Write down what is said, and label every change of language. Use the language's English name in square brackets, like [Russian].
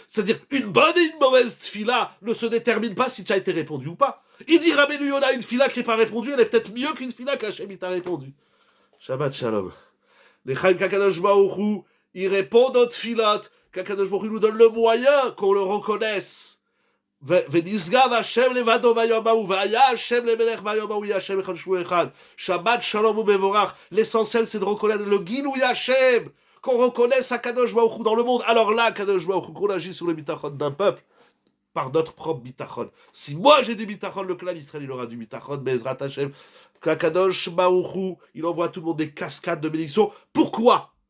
[French] C'est-à-dire, une bonne et une mauvaise tfila ne se détermine pas si tu as été répondu ou pas. Il dit, Rabbeinu Yona, une tfila qui n'est pas répondue, elle est peut-être mieux qu'une tfila qu'Hachem t'a répondu. [Hebrew] Shabbat Shalom. [French] Les Chaim Kakadosh Baruch Hu, ils répondent aux tfilot, Kakadosh Baruch Hu nous donne le moyen qu'on le reconnaisse. [Hebrew] ונשגב השם לבדו ביום ההוא, והיה השם למלך ביום ההוא, יהיה השם אחד ושמו אחד. שבת שלום ומבורך. [French] L'essentiel, c'est de reconnaître le Gilui Hashem, qu'on reconnaisse Akadosh Baruch Hu dans le monde. Alors là, Akadosh Baruch Hu, qu'on agit sur le bitachon d'un peuple, par notre propre bitachon. Si moi j'ai du bitachon, le clan Israël, il aura du bitachon, [Hebrew] Bezrat Hashem. [French] Qu'Akadosh Baruch Hu, il envoie à tout le monde des cascades de bénédictions. Pourquoi?